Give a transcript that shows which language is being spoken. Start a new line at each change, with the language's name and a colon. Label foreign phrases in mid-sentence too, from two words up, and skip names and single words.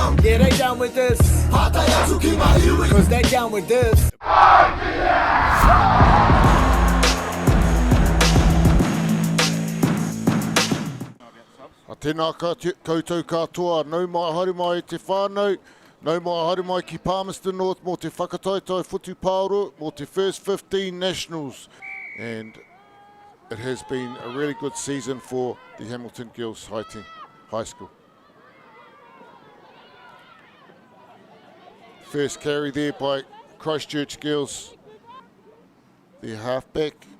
English: Yeah, they down with this. Cause they down with this.
Māori: A tēnā koutou katoa, nau mai haere mai e te whānau, nau mai haere mai ki Palmerston North mō te whakataitai whutu pāoro mō te
English: first 15 nationals. And it has been a really good season for the Hamilton Girls High School. First carry there by Christchurch Girls, their halfback.